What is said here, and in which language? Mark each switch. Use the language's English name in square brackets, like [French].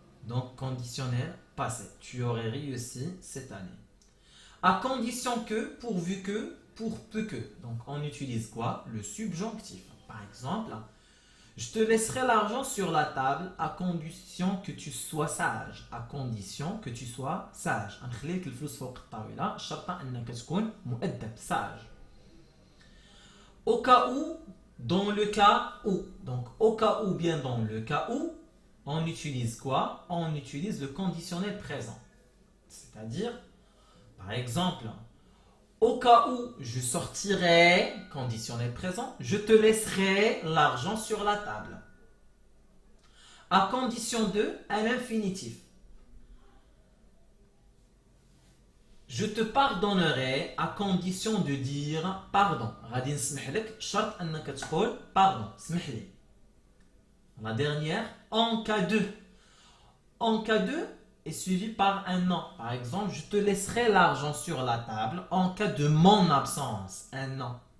[French] Donc conditionnel passé. Tu aurais réussi cette année. À condition que, pourvu que, pour peu que. Donc on utilise quoi? Le subjonctif. Par exemple, je te laisserai l'argent sur la table à condition que tu sois sage. À condition que tu sois sage. [Arabic] نخليك الفلوس فوق الطاولة شرط أنك تكون مؤدب sage. [French] Au cas où, dans le cas où. Donc au cas où, bien dans le cas où, on utilise quoi? On utilise le conditionnel présent. C'est-à-dire, par exemple, Au cas où je sortirai, conditionnel présent, je te laisserai l'argent sur la table. À condition de, à l'infinitif. Je te pardonnerai à condition de dire pardon. [Arabic] غادي نسمح لك شرط انك تقول pardon. سمح لي. [French] La dernière, en cas de. En cas de est suivi par un non. Par exemple, je te laisserai l'argent sur la table en cas de mon absence. Un non.